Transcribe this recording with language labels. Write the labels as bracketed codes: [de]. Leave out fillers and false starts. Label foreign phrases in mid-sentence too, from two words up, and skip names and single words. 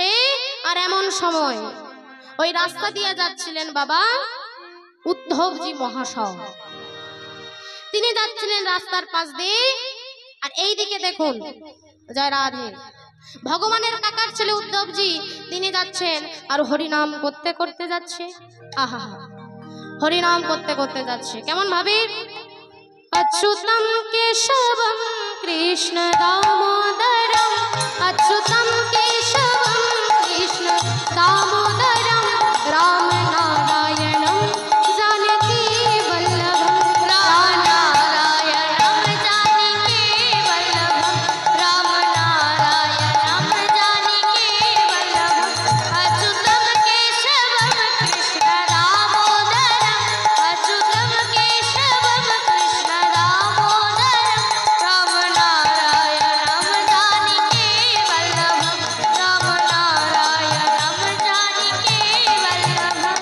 [bn] আর এমন সময় ওই রাস্তা দিয়ে যাচ্ছিলেন বাবা উদ্ধবজি মহাশয়, তিনি যাচ্ছিলেন রাস্তার পাশ দিয়ে। আর এই দিকে দেখুন, জয় রাধে, ভগবানের কাকার ছেলে উদ্ধবজি তিনি যাচ্ছেন আর হরিনাম করতে করতে যাচ্ছে। আহা, হরিনাম করতে করতে যাচ্ছে কেমন ভাবে, [sa] अच्युतम केशवम कृष्ण दामोदरम, अच्युतम केशवम कृष्ण दामोदरम, राम नारायणम जानकी वल्लभम, राम नारायणम जानकी वल्लभम, राम नारायणम जानकी वल्लभम, अच्युतम केशवम कृष्ण दामोदरम, अच्युतम केशवम कृष्ण दामोदरम, राम नारायणम जानकी वल्लभम, राम नारायणम जानकी वल्लभम।